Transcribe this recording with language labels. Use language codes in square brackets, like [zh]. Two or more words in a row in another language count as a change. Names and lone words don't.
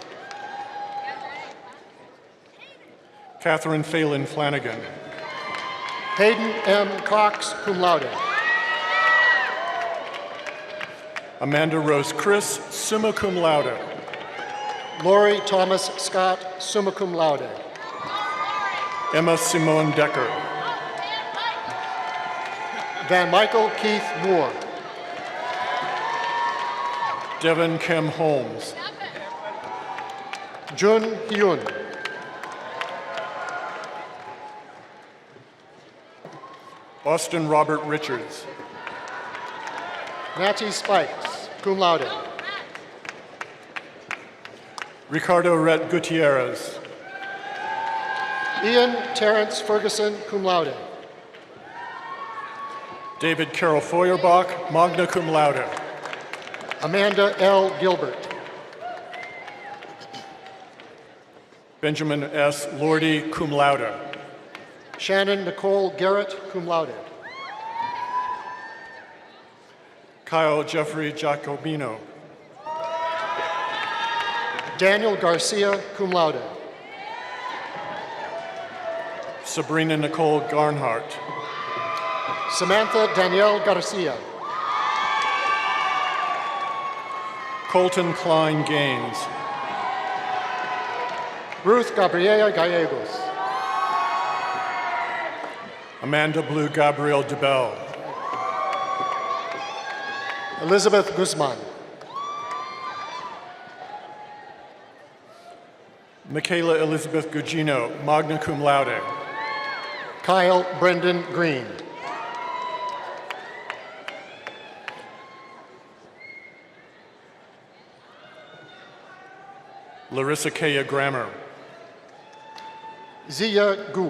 [en] Catherine Phelan Flanagan. Hayden M. Cox, [la] cum laude. [en] Amanda Rose Chris, [la] summa cum laude. [en] Lori Thomas Scott, [la] summa cum laude. [en] Emma Simone Decker. Van Michael Keith Moore. Devin Kim Holmes. Jun Hyun. Austin Robert Richards. Natty Spikes, [la] cum laude. [en] Ricardo Rhett Gutierrez. Ian Terrence Ferguson, [la] cum laude. [en] David Carroll Feuerbach, [la] magna cum laude. [en] Amanda L. Gilbert. Benjamin S. [la] Lordy, cum laude. [en] Shannon Nicole Garrett, [la] cum laude. [en] Kyle Jeffrey Giacobino. Daniel Garcia, [la] cum laude. [en] Sabrina Nicole Garnhart. Samantha Danielle Garcia. Colton Klein Gaines. Ruth Gabriela Gallegos. Amanda Blue Gabriel DeBell. Elizabeth Guzman. Michaela Elizabeth Gugino, [la] magna cum laude. [en] Kyle Brendan Green. Larissa Kaya Grammer. Zia Gu.